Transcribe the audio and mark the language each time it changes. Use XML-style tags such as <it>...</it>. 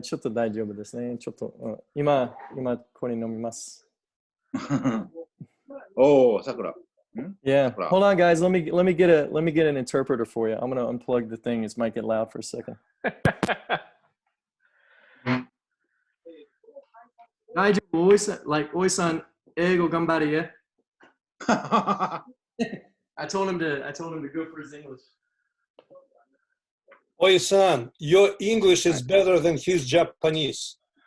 <ja>ちょっと大丈夫ですね。ちょっと、今これ飲みます。</ja> <en>Oh, Sakura. Yeah. Hold on, guys. Let me get an interpreter for you. I'm gonna unplug the thing. It might get loud for a second.</en> <ja>大丈夫。おいさん、英語頑張れや。</ja> <en>I told him to go for his English. Oi-san, your English is better than his Japanese.</en>